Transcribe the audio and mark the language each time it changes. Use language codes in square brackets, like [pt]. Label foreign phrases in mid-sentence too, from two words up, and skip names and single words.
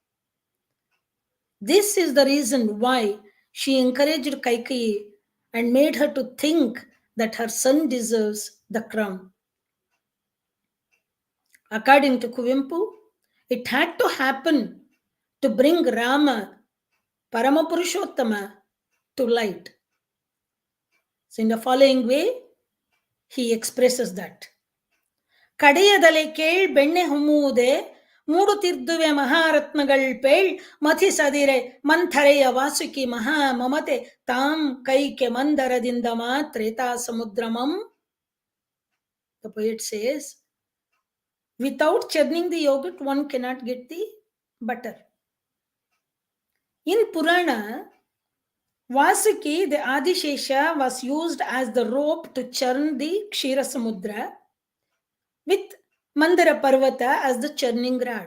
[en] This is the reason why she encouraged Kaikeyi and made her to think that her son deserves the crown. According to Kuvempu, it had to happen to bring Rama, Paramapurushottama, to light. So in the following way, he expresses that. [kn] ಕಡೆಯದಲೆ ಕೇಳ್ ಬೆಣ್ಣೆ ಹುಮ್ಮುವುದೇ ಮೂಡುತ್ತಿದ್ದುವೆ ಮಹಾರತ್ನಗಳ್ ಪೇಳ್ ಮಥಿಸದಿರೆ ಮಂಥರೆಯ ವಾಸುಕಿ ಮಹಾ ಮಮತೆ ತಾಂ ಕೈಕೆ ಮಂದರದಿಂದ ಮಾತ್ರೇತಾ ಸಮುದ್ರಮಂ. [en] The poet says, without churning the yogurt, one cannot get the butter. In Purana, Vasuki, the Adishesha, was used as the rope to churn the Kshira Samudra, with Mandara Parvata as the churning rod.